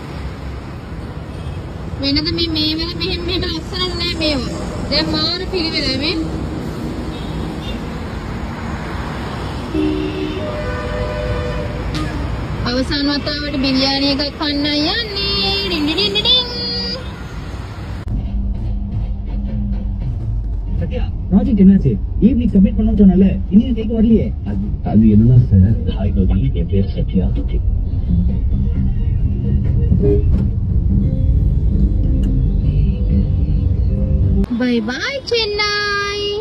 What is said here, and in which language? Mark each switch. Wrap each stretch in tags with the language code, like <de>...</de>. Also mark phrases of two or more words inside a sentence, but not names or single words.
<si>වෙනද මේ වල මෙහෙම ලස්සන නෑ මේව. දැන් මාර පිළිවෙලයි මේ. අවසාන වතාවට බිරියානි එකක් කන්නයි යන්නේ. ඩින් ඩින් ඩින්.</si> <ta>சத்யா ப்ராஜெக்ட் என்னாச்சு</ta> <en>evening submit</en> <ta>பண்ண சொன்னல இன்னும் டேக் வரலையே அது என்னன்னா சார் ஹாய் நோதி என் பேர் சத்யா</ta> <en>Bye bye Chennai.</en>